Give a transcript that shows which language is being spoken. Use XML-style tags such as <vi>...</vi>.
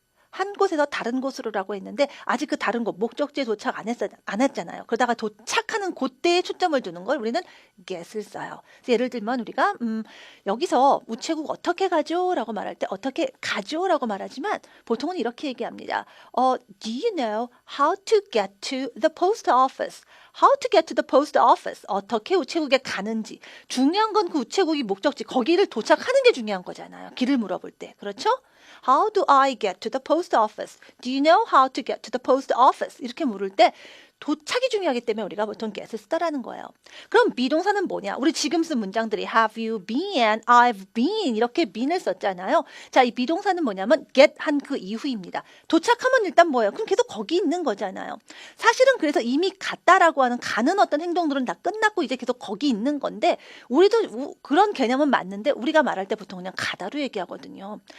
<ko>한 곳에서 다른 곳으로라고 했는데 아직 그 다른 곳 목적지에 도착 안 했잖아요. 그러다가 도착하는 그때에 초점을 두는 걸 우리는 get을 써요. 예를 들면 우리가 여기서 우체국 어떻게 가죠? 라고 말할 때 어떻게 가죠? 라고 말하지만 보통은 이렇게 얘기합니다.</ko> <en>Do you know how to get to the post office? How to get to the post office?</en> <ko>어떻게 우체국에 가는지. 중요한 건 그 우체국이 목적지, 거기를 도착하는 게 중요한 거잖아요. 길을 물어볼 때. 그렇죠?</ko> <en>How do I get to the post office? Do you know how to get to the post office?</en> <ko>이렇게 물을 때 도착이 중요하기 때문에 우리가 보통 get을 쓰다라는 거예요. 그럼 비동사는 뭐냐? 우리 지금 쓴 문장들이</ko> <en>have you been, I've been</en> <ko>이렇게 been을 썼잖아요. 자, 이 비동사는 뭐냐면 get 한 그 이후입니다. 도착하면 일단 뭐예요? 그럼 계속 거기 있는 거잖아요. 사실은 그래서 이미 갔다라고 하는 가는 어떤 행동들은 다 끝났고 이제 계속 거기 있는 건데 우리도 그런 개념은 맞는데 우리가 말할 때 보통 그냥 가다로 얘기하거든요.</ko>